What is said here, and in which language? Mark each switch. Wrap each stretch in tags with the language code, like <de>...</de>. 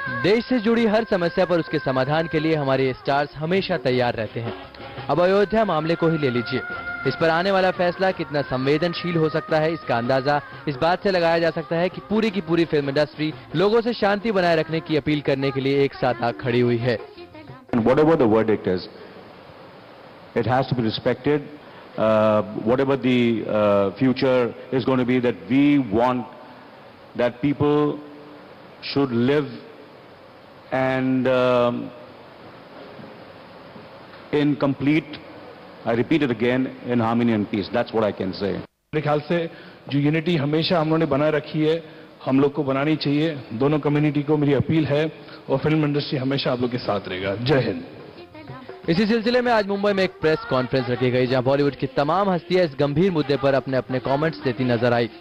<hi>देश से जुड़ी हर समस्या पर उसके समाधान के लिए हमारे स्टार्स हमेशा तैयार रहते हैं। अब अयोध्या मामले को ही ले लीजिए। इस पर आने वाला फैसला कितना संवेदनशील हो सकता है, इसका अंदाजा इस बात से लगाया जा सकता है कि पूरी की पूरी फिल्म इंडस्ट्री लोगों से शांति बनाए रखने की अपील करने के लिए एक साथ आ खड़ी हुई है।</hi> <en>Whatever the verdict is, it has to be respected. Whatever the future is going to be, that we want that people should live and in complete, I repeat it again, in harmony and peace. That's what I can say.</en> <hi>मेरे ख्याल से जो unity हमेशा हम लोगों ने बनाए रखी है, हम लोग को बनानी चाहिए। दोनों कम्युनिटी को मेरी अपील है और फिल्म इंडस्ट्री हमेशा आप लोग के साथ रहेगा। जय हिंद। इसी सिलसिले में आज मुंबई में एक प्रेस कॉन्फ्रेंस रखी गई, जहां बॉलीवुड की तमाम हस्तियां इस गंभीर मुद्दे पर अपने अपने कमेंट्स देती नजर आई।</hi>